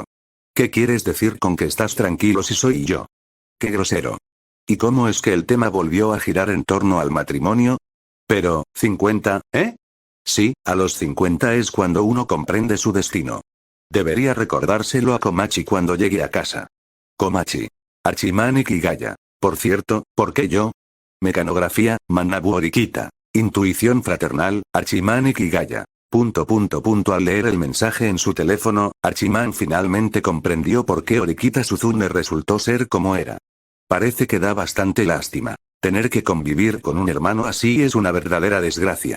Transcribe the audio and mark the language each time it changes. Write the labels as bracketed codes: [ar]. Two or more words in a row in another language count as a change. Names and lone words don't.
[es] ¿Qué quieres decir con que estás tranquilo si soy yo? ¡Qué grosero! ¿Y cómo es que el tema volvió a girar en torno al matrimonio? Pero, 50, ¿eh? Sí, a los 50 es cuando uno comprende su destino. Debería recordárselo a Komachi cuando llegue a casa. Komachi. Hachiman Ikigaya. Por cierto, ¿por qué yo? Mecanografía, Manabu Orikita. Intuición fraternal, Hachiman Ikigaya. Al leer el mensaje en su teléfono, Hachiman finalmente comprendió por qué Orikita Suzune resultó ser como era. Parece que da bastante lástima. Tener que convivir con un hermano así es una verdadera desgracia.